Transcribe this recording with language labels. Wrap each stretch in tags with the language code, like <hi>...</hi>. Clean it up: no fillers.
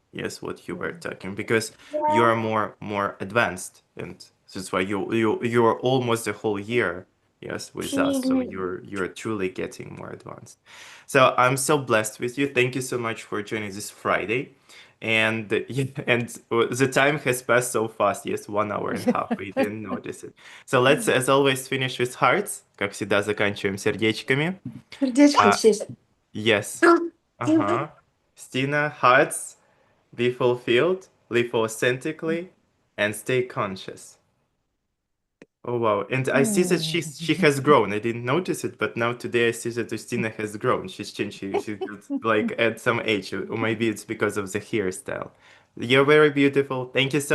<en>Yes, what you were talking, because you are more advanced, and that's why you are almost a whole year, yes, with us. So you're truly getting more advanced. So I'm so blessed with you. Thank you so much for joining this Friday. And the time has passed so fast. Yes, 1 hour and a half. We didn't notice it. So let's, as always, finish with hearts.</en> <ru>Как всегда, заканчиваем сердечками. Сердечко здесь.</ru> <en>Yes. Uh-huh. Stina, hearts, be fulfilled, live authentically, and stay conscious. Oh wow. And I see that she has grown. I didn't notice it, but now today I see that Justina has grown. She's changed. She got like at some age, or maybe it's because of the hairstyle. You're very beautiful. Thank you so much.</en>